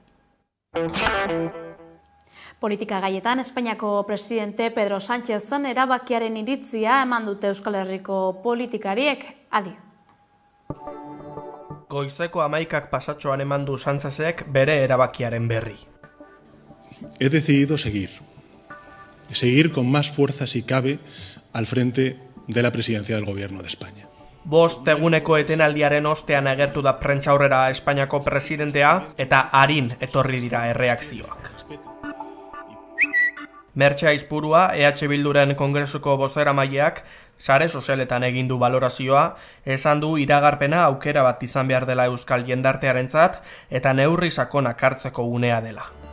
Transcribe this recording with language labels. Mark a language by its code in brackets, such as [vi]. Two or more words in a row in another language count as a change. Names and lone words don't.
[eu] Politika gaietan, Espainiako presidente Pedro Sánchezen erabakiaren iritzia eman dute Euskal Herriko politikariek. Adi. Goizeko 11 pasatxoan eman du Sánchezek bere erabakiaren berri. [es] He decidido seguir con más fuerza si cabe al frente de la presidencia del Gobierno de España. [eu] 5 eguneko etenaldiaren ostean agertu da prentsaurrera Espainiako presidentea eta arin etorri dira erreakzioak. Mertxe Aizpurua, EH Bilduren kongresuko bozeramaileak, sare sozialetan egin du balorazioa, esan du iragarpena aukera bat izan behar dela euskal jendartearentzat eta neurri sakonak hartzeko unea dela.